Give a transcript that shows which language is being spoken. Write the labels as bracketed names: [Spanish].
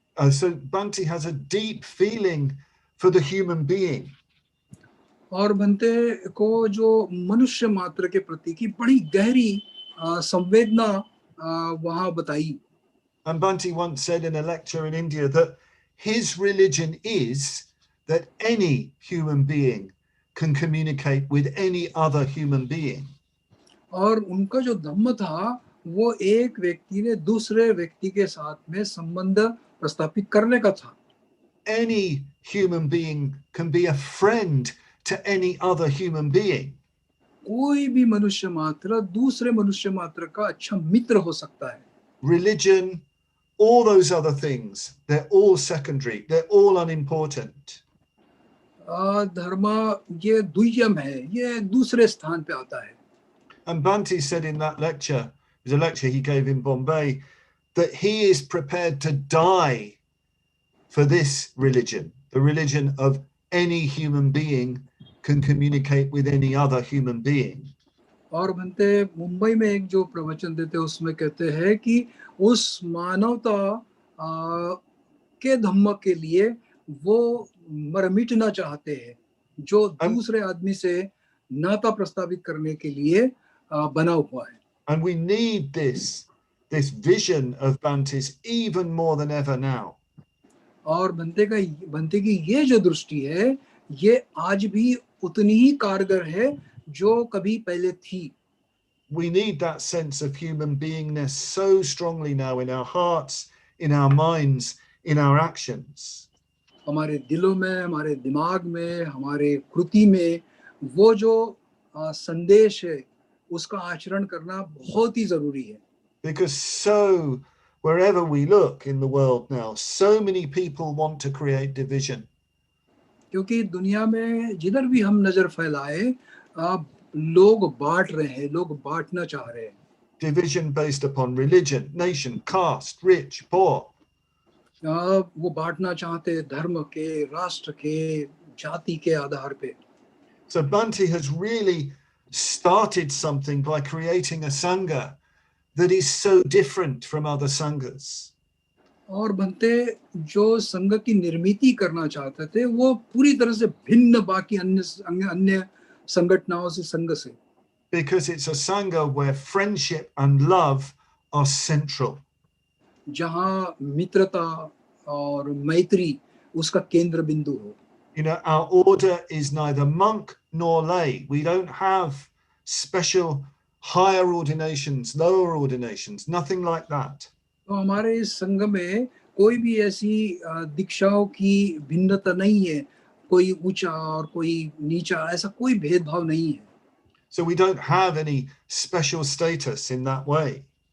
[English] So Bhante has a deep feeling for the human being. [Hindi] और भंते को जो मनुष्य मात्र के प्रति की बड़ी गहरी संवेदना वहाँ बताई. [English] And Bhante once said in a lecture in India that his religion is that any human being can communicate with any other human being. [Hindi] और उनका जो धम्म था वो एक व्यक्ति ने दूसरे व्यक्ति के साथ में संबंध प्रस्थापित करने का था. [English] Any human being can be a friend to any other human being. [Hindi] कोई भी मनुष्य मात्र दूसरे मनुष्य मात्र का अच्छा मित्र हो सकता है. [English] Religion, all those other things, they're all secondary, they're all unimportant. [Hindi] धर्म ये द्वितीयम है, ये दूसरे स्थान पे आता है. [English] And Bhante said in that lecture, it was a lecture he gave in Bombay, that he is prepared to die for this religion, the religion of any human being can communicate with any other human being. [Hindi] और भंते मुंबई में एक जो प्रवचन देते उसमें कहते हैं कि उस मानवता के धम्म के लिए वो मर मिटना चाहते हैं जो दूसरे आदमी से नाता प्रस्तावित करने के लिए बना हुआ है. [English] And we need this vision of Bhante's even more than ever now. [Hindi] और भंते की ये जो दृष्टि है ये आज भी उतनी ही कारगर है जो कभी पहले थी. [English] We need that sense of human beingness so strongly now in our hearts, in our minds, in our actions. [Hindi] हमारे दिलों में, हमारे दिमाग में, हमारे कृति में वो जो संदेश है उसका आचरण करना बहुत ही जरूरी है. [English] Because so wherever we look in the world now, so many people want to create division. [Hindi] क्योंकि दुनिया में जिधर भी हम नजर फैलाए लोग बांट रहे हैं, लोग बांटना चाह रहे हैं. [English] division based upon religion, nation, caste, rich, poor. [Hindi] वो बांटना चाहते धर्म के, राष्ट्र के, जाति के आधार पे. [English] So Bhante has really started something by creating a Sangha that is so different from other Sanghas. [Hindi] और भंते जो संघ की निर्मिति करना चाहते थे वो पूरी तरह से भिन्न बाकी अन्य संगठनों से संघ से. [English] Because it's a Sangha where friendship and love are central. [Hindi] जहाँ मित्रता और मैत्री उसका केंद्र बिंदु हो. [English] You know, our order is neither monk nor lay. We don't have special higher ordinations, lower ordinations, nothing like that. [Hindi] तो हमारे इस संघ में कोई भी ऐसी दीक्षाओं की भिन्नता नहीं है, कोई ऊंचा और कोई नीचा, ऐसा कोई भेदभाव नहीं है. [English] So we don't have any special status in that way.